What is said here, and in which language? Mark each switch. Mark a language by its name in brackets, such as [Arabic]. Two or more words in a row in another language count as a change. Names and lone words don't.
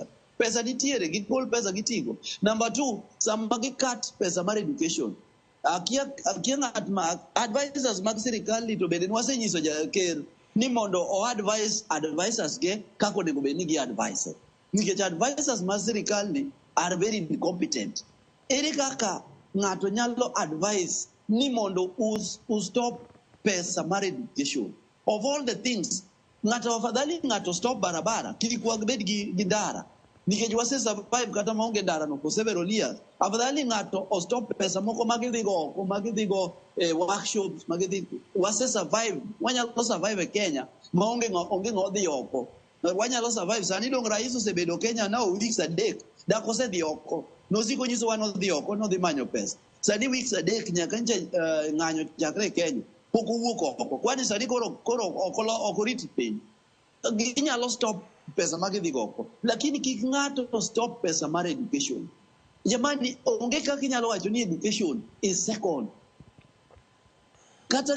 [Luo (Kenya and Tanzania)] Pesa nitiere, gigol pesa gitigo. Number 2, sama gikat pesa mar education. Akia ng'at ma advisors mag sirkal ni to bende wasenyiso ker ni mondo o advisors ge kako onego bed ni gi advise. Nikech advisors mag sirkal ni [English] are very incompetent. [Luo (Kenya and Tanzania)] Ere kaka ng'ato nyalo advise ni mondo stop pesa mar education. [English] Of all the things, [Luo (Kenya and Tanzania)] ng'ato afadhali ng'ato stop barabara, kik wabed gi ndara. Nikech wase survive kata maonge ndara no [English] for several years. [Luo (Kenya and Tanzania)] Afadhali ng'ato o stop pesa moko magidhigo workshops, wase survive, wanyalo survive e Kenya maonge ng'odhi oko. Wanyalo survive. Sani dong rais osebedo Kenya [English] now weeks [Luo (Kenya and Tanzania)] adek. Dak osedhi oko. Nosiko nyiso wa nodhi oko, nodhi manyo pesa. Sani weeks adek nyaka nje ng'anyo chakre Kenya. Pok owuok oko. Kwani sani koro ok rit piny. Ginyalo stop pesa magidhigo oko. Lakini kik ng'ato stop pesa mar education. Jamani, onge kaka inyalo wacho ni [English] education is second. [Luo (Kenya and Tanzania)] Kata